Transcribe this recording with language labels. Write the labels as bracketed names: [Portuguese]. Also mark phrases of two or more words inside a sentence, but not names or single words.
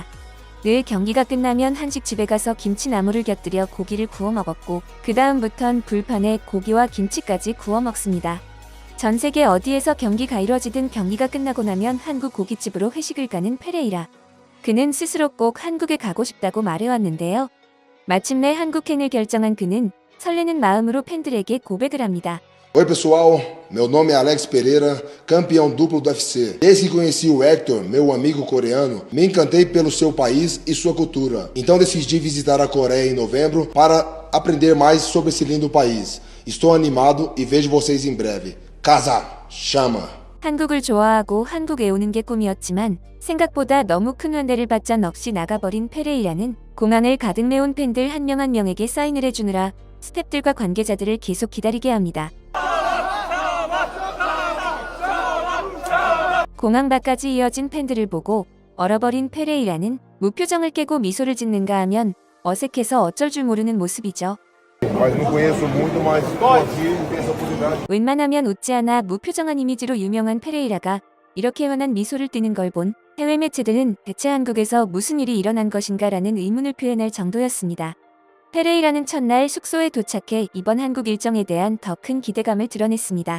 [Korean] 늘 경기가 끝나면 한식집에 가서 김치나물을 곁들여 고기를 구워 먹었고 그 다음부턴 불판에 고기와 김치까지 구워 먹습니다. 전 세계 어디에서 경기가 이뤄지든 경기가 끝나고 나면 한국 고깃집으로 회식을 가는 페레이라. 그는 스스로 꼭 한국에 가고 싶다고 말해왔는데요. 마침내 한국행을 결정한 그는 설레는 마음으로 팬들에게 고백을 합니다. [Portuguese] Oi pessoal, meu nome é Alex Pereira, campeão duplo do UFC. Desde que conheci o Hector, meu amigo coreano, me encantei pelo seu país e sua cultura. Então decidi visitar a Coreia em novembro para aprender mais sobre esse lindo país. Estou animado e vejo vocês em breve. Casa, chama! [Korean] 한국을 좋아하고 한국에 오는 게 꿈이었지만 생각보다 너무 큰 환대를 받자 넋이 나가버린 페레이라는 공항을 가득 메운 팬들 한 명 한 명에게 사인을 해주느라 스태프들과 관계자들을 계속 기다리게 합니다. 공항 밖까지 이어진 팬들을 보고 얼어버린 페레이라는 무표정을 깨고 미소를 짓는가 하면 어색해서 어쩔 줄 모르는 모습이죠. [Portuguese] Mas não conheço muito, mas aqui tem essa oportunidade. [Korean] 웬만하면 웃지 않아 무표정한 이미지로 유명한 페레이라가 이렇게 환한 미소를 띠는 걸 본 해외 매체들은 대체 한국에서 무슨 일이 일어난 것인가라는 의문을 표현할 정도였습니다. 페레이라는 첫날 숙소에 도착해 이번 한국 일정에 대한 더 큰 기대감을 드러냈습니다.